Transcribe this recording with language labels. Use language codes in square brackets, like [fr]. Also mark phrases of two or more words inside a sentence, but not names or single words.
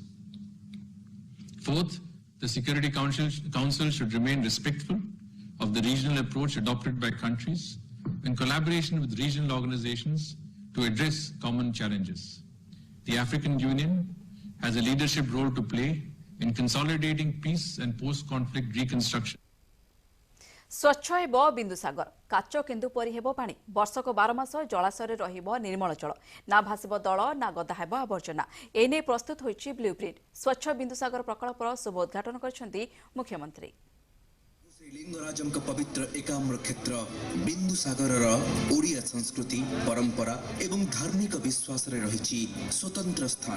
[en] Fourth, the Security Council should remain respectful of the regional approach adopted by countries in collaboration with regional organizations to address common challenges. The African Union has a leadership role to play in consolidating peace and post-conflict reconstruction. [or] ସ୍ୱଚ୍ଛ ହେବ ବିନ୍ଦୁସାଗର, କାଚ କେନ୍ଦୁ ପରି ହେବ ପାଣି। ବର୍ଷକ 12 ମାସ ଜଳାଶୟ ରହିବ ନିର୍ମଳ ଜଳ, ନା ଭାସିବ ଦଳ ନା ଗଦା ହେବ ଆବର୍ଜନା। ଏଣେ ପ୍ରସ୍ତୁତ ହୋଇଛି ବ୍ଲୁପ୍ରିଣ୍ଟ। ସ୍ୱଚ୍ଛ ବିନ୍ଦୁସାଗର ପ୍ରକଳ୍ପର ଶୁଭ ଉଦ୍ଘାଟନ କରଛନ୍ତି ମୁଖ୍ୟମନ୍ତ୍ରୀ। ଲିଙ୍ଗରାଜଙ୍କ ପବିତ୍ର ଏକାମ୍ର କ୍ଷେତ୍ର ବିନ୍ଦୁସାଗର ଓଡ଼ିଆ ସଂସ୍କୃତି, ପରମ୍ପରା ଏବଂ ଧାର୍ମିକ ବିଶ୍ୱାସ ରେ ରହିଛି ସ୍ୱତନ୍ତ୍ର ସ୍ଥାନ।